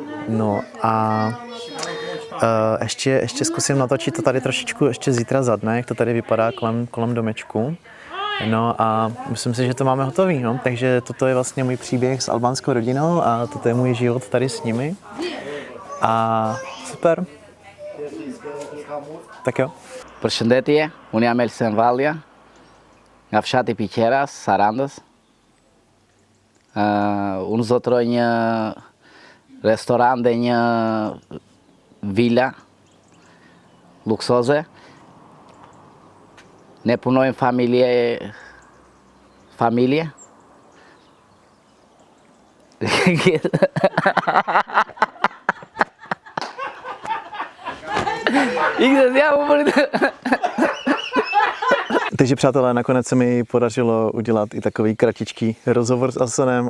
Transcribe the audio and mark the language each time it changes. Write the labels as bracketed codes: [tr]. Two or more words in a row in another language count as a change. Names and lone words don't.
[cs] No a ještě zkusím natočit to tady trošičku ještě zítra za dne, jak to tady vypadá kolem domečku. No a myslím si, že to máme hotový, no. Takže toto je vlastně můj příběh s albánskou rodinou a toto je můj život tady s nimi. A super. Tak jo. [sq] Përshëndetje, unë jam Elsen Vallja, nga fshati Piqeras, Sarandës. Unë zotroj një restoran dhe një villa luksoze. Ne punojmë familje. [cs] Takže přátelé, nakonec se mi podařilo udělat i takový kratičký rozhovor s Asanem.